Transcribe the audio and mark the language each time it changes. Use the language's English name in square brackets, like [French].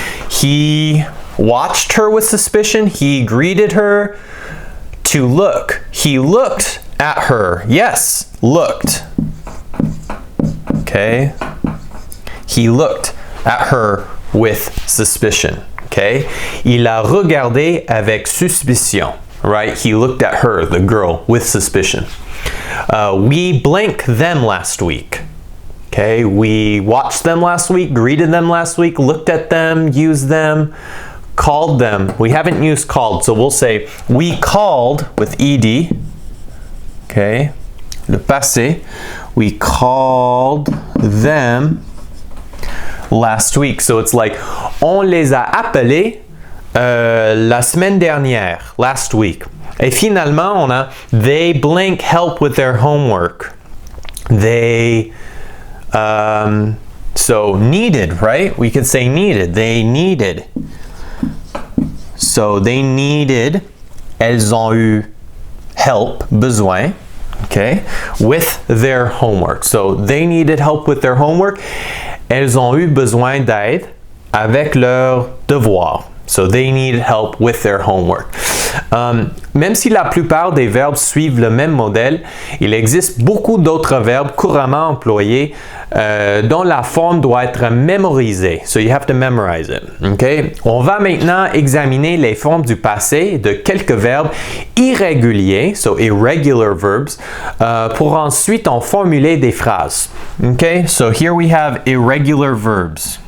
[English] He watched her with suspicion. He greeted her. To look. He looked at her. Yes, looked. Okay. He looked at her with suspicion. Okay. [French] Il a regardé avec suspicion. [English] Right? He looked at her, the girl, with suspicion. We blinked them last week. Okay. We watched them last week, greeted them last week, looked at them, used them, called them. We haven't used called, so we'll say we called with ed. Okay. [French] Le passé. [English] We called them last week. So it's like, [French] on les a appelés la semaine dernière, [English] last week. [French] Et finalement, on a [English] they blank help with their homework. They, so needed, right? We could say needed. They needed. So they needed, [French] elles ont eu [English] help, [French] besoin, [English] okay, with their homework. So they needed help with their homework. [French] Elles ont eu besoin d'aide avec leur devoir. [English] So they needed help with their homework. [French] Même si la plupart des verbes suivent le même modèle, il existe beaucoup d'autres verbes couramment employés dont la forme doit être mémorisée. [English] So you have to memorize it. Okay? [French] On va maintenant examiner les formes du passé de quelques verbes irréguliers, [English] so irregular verbs, [French] pour ensuite en formuler des phrases. [English] Okay? So here we have irregular verbs.